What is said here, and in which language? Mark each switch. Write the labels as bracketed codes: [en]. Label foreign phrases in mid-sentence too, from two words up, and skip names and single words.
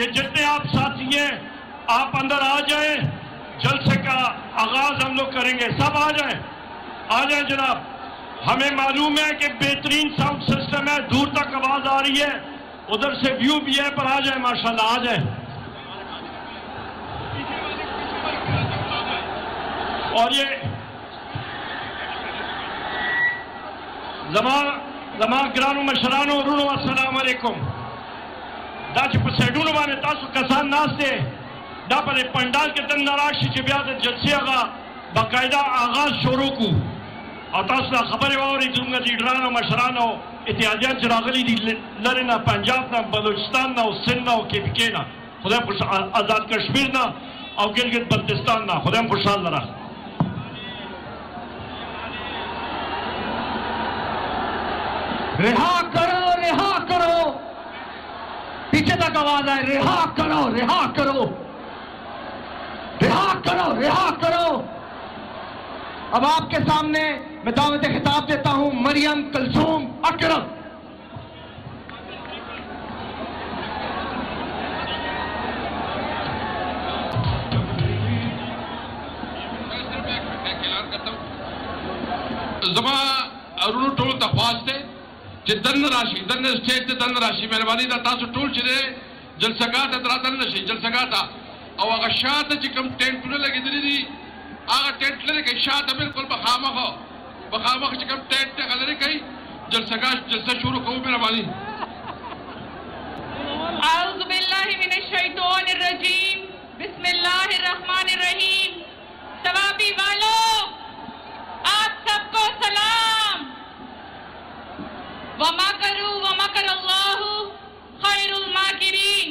[ur] یہ جتنے آپ ساتھی ہیں آپ اندر آ جائیں، جلسے کا آغاز ہم لوگ کریں گے۔ سب آ جائیں جناب۔ ہمیں معلوم ہے کہ بہترین ساؤنڈ سسٹم ہے، دور تک آواز آ رہی ہے، ادھر سے ویو بھی ہے، پر آ جائیں ماشاءاللہ آ جائیں۔ [ps] اور یہ زما گرانو مشرانو رونو [ar] السلام علیکم۔ [ps] دا چې په سایډونو باندې تاسو کسان ناست دی، دا په پنډال کې دننه راشي چې بیا د جلسې هغه باقاعده آغاز شروع کړو، او تاسو دا خبرې واورئ زموږ لیډرانو مشرانو اتحادیان چې راغلي دي لرې نه، پنجاب نه، بلوچستان نه او سند نه او KPK نه، خدایم آزاد کشمیر نه او ګلګت بلتستان نه، خدایم خوشحال لره۔ [ur] رہا کرو، پیچھے تک آواز آئے، رہا کرو۔ اب آپ کے سامنے میں دعوت خطاب دیتا ہوں مریم کلثوم اکرم۔ [ps] زما ارونو ټول تخواست ته چې دن راشي، دن سټیج ته دن راشي، مهرباني دا تاسو ټول چې جلسګاه ته دراتل نشي، جلسګاه ته او هغه شاته چې کوم ټینټونه لګېدلي دي هغه ټینټ لري کې شاته بالکل بخامخ چې کوم ټینټ ته غلطي کوي جلسه شروع کوو مهرباني۔ [ar] اعوذ باللہ من الشیطان الرجیم، بسم اللہ الرحمن الرحیم۔ [ur] ثوابی والوں، آپ سب کو سلام۔ [ar] وَمَكَرُوا وَمَكَرَ اللَّهُ خَيْرُ الْمَاكِرِينَ۔